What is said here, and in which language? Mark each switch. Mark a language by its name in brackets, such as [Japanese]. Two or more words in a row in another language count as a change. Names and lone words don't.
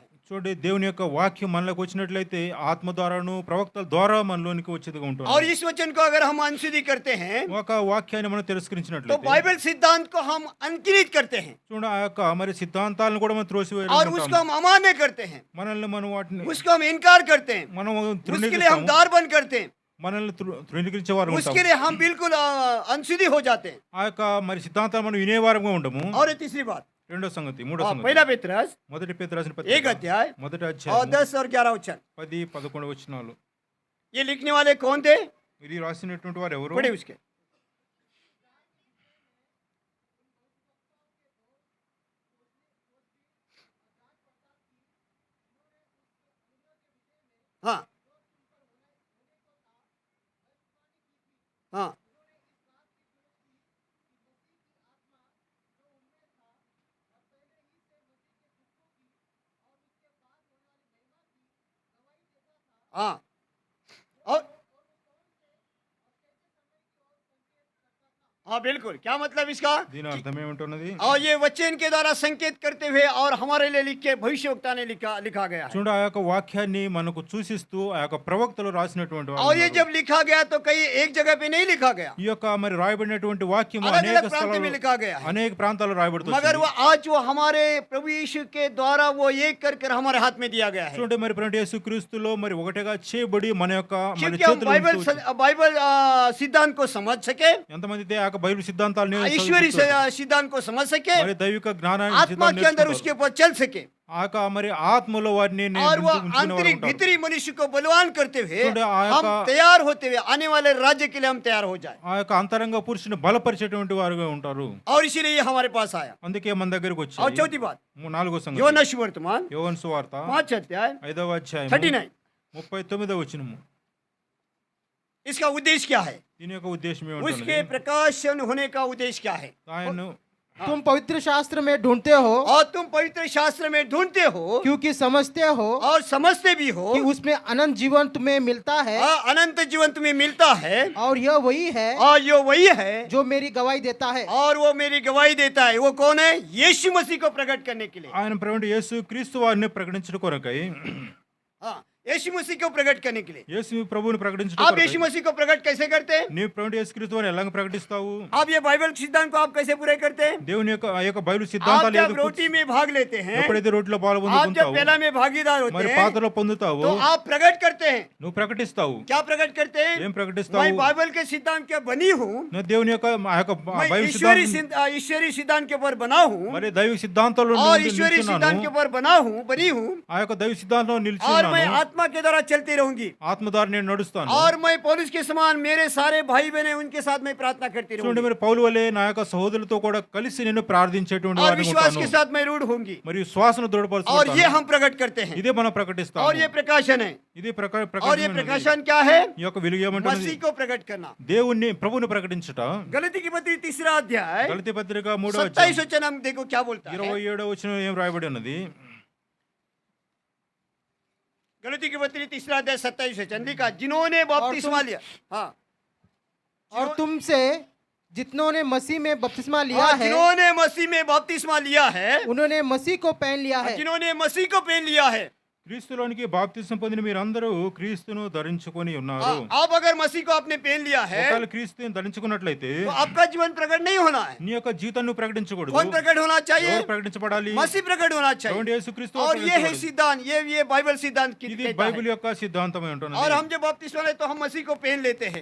[Telugu] చూడండి దేవుని యొక్క వాక్యం మనలోకి వచ్చినట్లయితే ఆత్మ ద్వారాను ప్రవక్తల ద్వారా మనలోనికి వచ్చేదిగా [Hindi] और [Telugu] ఉంటుంది. [Hindi] इस वचन को अगर हम अनसुधी करते हैं [Telugu] ఒక వాక్యాన్ని మనం [Hindi] तो [Telugu] తిరస్కరించినట్లయితే [Hindi] बाइबल सिद्धांत को हम अनकिरित करते हैं [Telugu] చూడండి ఆ యొక్క మరి సిద్ధాంతాలను కూడా మనం [Hindi] और [Telugu] త్రోసివేయాలి. [Hindi] उसको हम अमान्य करते हैं, [Telugu] మనల్ని మనం వాటిని [Hindi] उसको हम इनकार करते हैं, [Telugu] మనం [Hindi] उसके लिए हम द्वार बंद करते हैं, [Telugu] మనల్ని తృణీకరించే వారు ఉంటాం. [Hindi] उसके लिए हम बिल्कुल अनसुधी हो जाते हैं। [Telugu] ఆ యొక్క మరి సిద్ధాంతాలు మనం వినేవారంగా ఉండము. [Hindi] और तीसरी बात [Telugu] రెండో సంగతి, మూడో సంగతి [Hindi] पहला पेत्रस [Telugu] మొదటి పేతురు రాసిన 1 పత్రిక [Hindi] अध्याय [Telugu] మొదటి [Hindi] और [Telugu] అధ్యాయం [Hindi] 10 और 11 वचन। [Telugu] 10, 11 వచనాలు. [Hindi] ये लिखने वाले कौन थे, ఇది రాసినటువంటి వారు ఎవరు? पढ़े उसके। हाँ हाँ हाँ और हाँ बिल्कुल। क्या मतलब इसका, [Telugu] దీని అర్థం ఏమిటన్నది? [Hindi] और ये वचन के द्वारा संकेत करते हुए और हमारे लिए लिख के भविष्यवक्ता ने लिखा गया है। [Telugu] చూడండి ఆ యొక్క వాక్యాన్ని మనకు సూచిస్తూ ఆ యొక్క ప్రవక్తలు రాసినటువంటి వారు [Hindi] और ये [Telugu] ఉన్నారు. [Hindi] जब लिखा गया तो कहीं एक जगह पे नहीं लिखा गया, [Telugu] ఈ యొక్క మరి రాయబడినటువంటి వాక్యం [Hindi] अलग [Telugu] అనేక [Hindi] अलग प्रांत में [Telugu] స్థలాల్లో [Hindi] लिखा गया है। [Telugu] అనేక ప్రాంతాల్లో రాయబడుతుంది. [Hindi] मगर वो आज वो हमारे प्रभु यीशु के द्वारा वो एक कर हमारे हाथ में दिया गया है, [Telugu] చూడండి మరి ప్రభువైన యేసుక్రీస్తులో మరి ఒకటిగా చేయబడి మన యొక్క మన [Hindi] क्योंकि हम [Telugu] చేతుల్లో ఉంచవచ్చు. [Hindi] बाइबल सिद्धांत को समझ सके, [Telugu] ఎంతమంది అయితే ఆ యొక్క బైబిల్ సిద్ధాంతాలను [Hindi] ईश्वरी सिद्धांत को समझ सके, [Telugu] మరి దైవిక జ్ఞానాన్ని [Hindi] आत्मा के अंदर उसके ऊपर चल सके। [Telugu] ఆ యొక్క మరి ఆత్మలో వారిని [Hindi] और वो [Telugu] ఉంచుకునేవారు [Hindi] आंतरिक [Telugu] ఉంటారు. [Hindi] भीतरी मनुष्य को बलवान करते हुए [Telugu] చూడండి, ఆ [Hindi] हम [Telugu] యొక్క [Hindi] तैयार होते हुए आने वाले राज्य के लिए हम तैयार हो जाए, [Telugu] ఆ యొక్క అంతరంగ పురుషుని బలపరిచేటువంటి వారుగా ఉంటారు. [Hindi] और इसीलिए ये हमारे पास आया। [Telugu] అందుకే మన దగ్గరికి [Hindi] और [Telugu] వచ్చాయి. [Hindi] चौथी बात, [Telugu] నాలుగో సంగతి, యోనా సువార్తమాన్ యోహాను సువార్త [Hindi] 5 अध्याय [Telugu] 5వ అధ్యాయం 39, 39వ వచనము. [Hindi] इसका उद्देश्य क्या है? [Telugu] దీని యొక్క ఉద్దేశం [Hindi] उसके [Telugu] ఏమిటంటే, [Hindi] प्रकाशन होने का उद्देश्य क्या है? [Telugu] ఆయన [Hindi] तुम पवित्र शास्त्र में ढूंढते हो और तुम पवित्र शास्त्र में ढूंढते हो क्योंकि समझते हो और समझते भी हो कि उसमें अनंत जीवन तुम्हें मिलता है, अनंत जीवन तुम्हें मिलता है, और यह वही है और ये वही है जो मेरी गवाही देता है। और वो मेरी गवाही देता है। वो कौन है? यीशु मसीह को प्रकट करने के लिए। [Telugu] ఆయన ప్రభువైన యేసు క్రీస్తు వారిని ప్రకటించడం కొరకై, [Hindi] हाँ, यीशु मसीह को प्रकट करने के लिए। [Telugu] యేసు ప్రభువుని ప్రకటించడం [Hindi] आप [Telugu] కొరకై [Hindi] यीशु मसीह को प्रकट कैसे करते हैं? [Telugu] నీ ప్రభువైన యేసు క్రీస్తు వారిని ఎలా ప్రకటిస్తావు? [Hindi] आप ये बाइबल सिद्धांत को आप कैसे पूरे करते हैं? [Telugu] దేవుని యొక్క ఆ యొక్క బైబిల్ [Hindi] आप [Telugu] సిద్ధాంతాలు [Hindi] जब [Telugu] ఏదో [Hindi] रोटी में भाग लेते हैं, [Telugu] ఎప్పుడైతే రోటిలో పాలు [Hindi] आप जब [Telugu] పొందుకుంటావు, [Hindi] पहला में भागीदार होते [Telugu] మరి [Hindi] हैं, [Telugu] పాత్రలో పొందుతావు, [Hindi] तो आप प्रकट करते हैं। [Telugu] నువ్వు ప్రకటిస్తావు. [Hindi] क्या प्रकट करते हैं? [Telugu] ఏం [Hindi] मैं [Telugu] ప్రకటిస్తావు? [Hindi] बाइबल के सिद्धांत के बनी हूँ, [Telugu] నువ్వు దేవుని యొక్క ఆ యొక్క [Hindi] मैं [Telugu] బైబిల్ [Hindi] ईश्वरी सिद्धांत के ऊपर बना हूँ, [Telugu] మరి దైవ సిద్ధాంతాల్లో [Hindi] और ईश्वरी सिद्धांत के [Telugu] నిలుచున్నాను. [Hindi] ऊपर बना हूँ, बनी हूँ, [Telugu] ఆ యొక్క దైవ సిద్ధాంతంలో [Hindi] और मैं [Telugu] నిలిచున్నాను. [Hindi] आत्मा के द्वारा चलती रहूंगी, [Telugu] ఆత్మ ద్వారా నేను నడుస్తాను. [Hindi] और मैं पौलुस के समान मेरे सारे भाई बहन उनके साथ मैं प्रार्थना करती [Telugu] చూడండి, [Hindi] रहूंगी, [Telugu] మరి పౌలు వలె నా యొక్క సహోదరులతో కూడా కలిసి నేను ప్రార్థించేటువంటి [Hindi] और [Telugu] వాడిని [Hindi] विश्वास [Telugu] ఉంటాను. [Hindi] के साथ मैं रूढ़ होंगी, [Telugu] మరియు శ్వాసను [Hindi] और ये [Telugu] దృఢపరుచుకుంటాను. [Hindi] हम प्रकट करते हैं। [Telugu] ఇదే మనం ప్రకటిస్తాము. [Hindi] और ये प्रकाशन है। [Telugu] ఇది [Hindi] और ये [Telugu] ప్రకాశం. [Hindi] प्रकाशन क्या है? [Telugu] ఈ యొక్క వెలుగు ఏమంటున్నది? [Hindi] मसीह को प्रकट करना। [Telugu] దేవుణ్ణి ప్రభువుని ప్రకటించుట. [Hindi] गलती की पत्री 3 अध्याय [Telugu] గలతీ పత్రిక 3వ 27 అధ్యాయం [Hindi] वचन हम देखो क्या बोलता है। [Telugu] 27వ వచనం ఏం రాయబడి ఉన్నది? [Hindi] गलती की पत्री 3 अध्याय 27 वचन लिखा, जिन्होंने बपतिस्मा लिया, हाँ, और तुमसे जितनों ने मसीह में बपतिस्मा लिया और है जिन्होंने मसीह में बपतिस्मा लिया है, उन्होंने मसीह को पहन लिया है। जिन्होंने मसीह को पहन लिया है। [Telugu] క్రీస్తులోనికి బాప్తిసం పొందిన మీరందరూ క్రీస్తును ధరించుకొని ఉన్నారు. [Hindi] आप अगर मसीह को आपने पहन लिया है, [Telugu] ఒకవేళ క్రీస్తుని ధరించుకున్నట్లయితే [Hindi] तो आपका जीवन प्रकट नहीं होना है। [Telugu] నీ యొక్క జీవితాన్ని ప్రకటించకూడదు. [Hindi] कौन प्रकट होना चाहिए? [Telugu] ఎవరు ప్రకటించబడాలి? [Hindi] मसीह प्रकट होना चाहिए। [Telugu] చూడండి, యేసుక్రీస్తు [Hindi] और ये है [Telugu] ప్రకటించబడాలి. [Hindi] सिद्धांत, ये बाइबल सिद्धांत की [Telugu] ఇది [Hindi] कहता है। [Telugu] బైబిల్ యొక్క సిద్ధాంతమై ఉంటున్నది. [Hindi] और हम जब बपतिस्मा लेते तो हम मसीह को पहन लेते हैं,